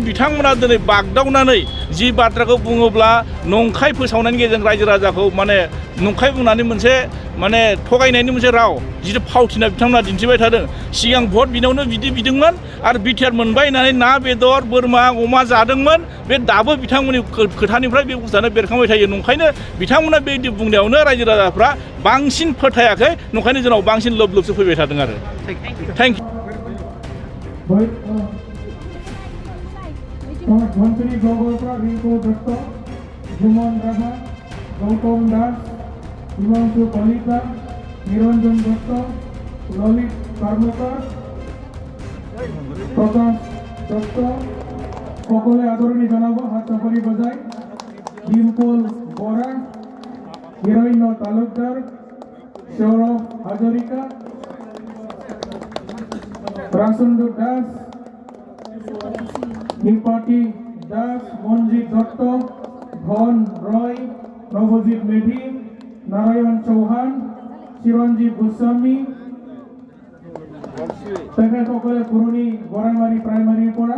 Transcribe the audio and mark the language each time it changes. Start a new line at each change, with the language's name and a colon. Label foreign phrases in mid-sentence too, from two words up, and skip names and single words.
Bodo: बिथांमोना दिनै बागदावनानै जि बाथ्राखौ बुङोब्ला नंखाय फोसावनायनि गेजेरजों रायजो राजाखौ माने नंखाय बुंनानै मोनसे माने थगायनायनि मोनसे राव जितु फावथिना बिथांमोना दिन्थिबाय थादों सिगां भट बिनायावनो बिदि बिदोंमोन आरो BTR मोनबाय होननानै ना बेदर बोरमा अमा जादोंमोन बे दाबो बिथांमोननि खोथानिफ्राय बे बुस्थुआनो बेरखांबाय थायो नंखायनो बिथांमोना बेबायदि बुंनायावनो रायजो राजाफ्रा बांसिन फोथायाखै नंखायनो जोंनाव बांसिन लोबसो फैबाय थादों आरो
English: thank you
Assamese: मंत्री गौरव का रिंको दत्ता জুমন রাভা, গৌতম দাস, হিমাংশু কলিতা, নিরঞ্জন দত্ত, ললিত কর্মকার, প্রকাশ দত্ত সকলে আদরণী জানাবো হাত চাপারি বজায়। ডিম্পল বরা, হিরণ্য তালুকদার, সৌরভ হাজরিকা, রাসুন্দু দাস, নিপাটি দাস, মঞ্জিত দত্ত, ধন রয়, নবজিৎ মেধি, নারায়ণ চৌহান, চিরঞ্জীৱ গোস্বামী, তেখেতসকলে পুৰণি গৰাইমাৰী প্ৰাইমাৰীৰ পৰা।